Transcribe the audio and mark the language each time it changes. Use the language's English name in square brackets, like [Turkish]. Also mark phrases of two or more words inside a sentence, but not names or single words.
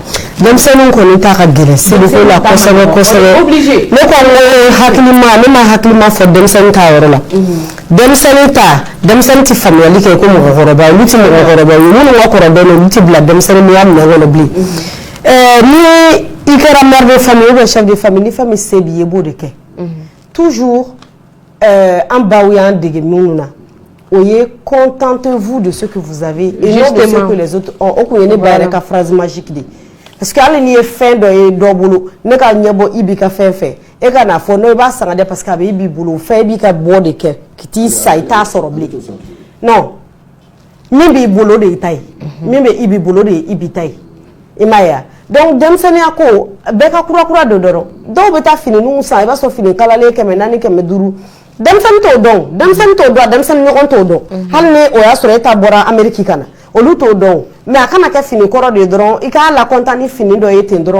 [Bambara] denmisɛnninw kɔni ta ka gɛlɛn seliko la kosɛbɛ obligé ne ko ne ma hakilima fɔ denmisɛnnin ta yɔrɔ la denmisɛnnin tɛ faamuyali kɛ ko mɔgɔkɔrɔba olu tɛ mɔgɔkɔrɔba ye minnu ka kɔrɔ dɔɔnin olu tɛ bila denmisɛnninya minɛn kɔnɔ bilen ni i kɛra [French] mère de famille ou bien chef de famille [Bambara] ni famille se b'i ye i b'o de kɛ toujours an baw y'an dege minnu na o ye [French] contentez-vous de ce que vous avez et non de ce que les autres ont [Bambara] o kun ye ne ba yɛrɛ ka [French] phrase magique [Bambara] de [French] parce que [Bambara] hali n'i ye fɛn dɔ ye dɔ bolo ne ka ɲɛbɔ i b'i ka fɛn fɛ e ka n'a fɔ non i b'a sanga dɛ parce que a bɛ i b'i bolo o fɛn i b'i ka bɔ de kɛ ki t'i sa i t'a sɔrɔ bilen non min b'i bolo de y'i ta ye min bɛ i b'i bolo de ye i b'i ta ye i m'a ye donc denmisɛnninya ko bɛɛ ka kura don dɔrɔn dɔw bɛ taa finiw san i b'a sɔrɔ fini kalalen 400 500 denmisɛnnin t'o dɔn denmisɛnnin ɲɔgɔn t'o dɔn hali ni o y'a sɔrɔ e ta bɔra Amérique ka na olu t'o dɔn mais a kana kɛ fini kɔrɔ de ye dɔrɔn i k'a lakontan ni fini dɔ ye ten dɔrɔn